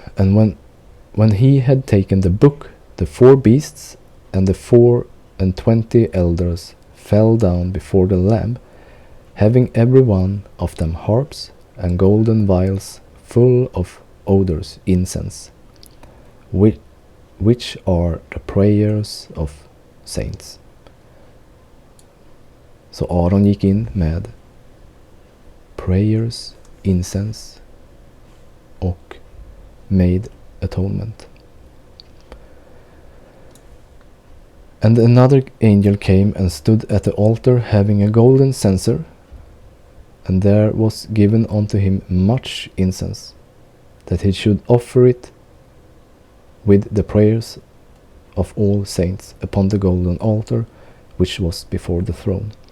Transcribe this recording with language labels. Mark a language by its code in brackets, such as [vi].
[en] And when he had taken the book, the 4 beasts and the 24 elders fell down before the Lamb, having every one of them harps and golden vials full of odors, incense, which are the prayers of saints. [sv] Så Aron gick in med prayers, incense och [en] made atonement. And another angel came and stood at the altar, having a golden censer, and there was given unto him much incense, that he should offer it with the prayers of all saints upon the golden altar which was before the throne.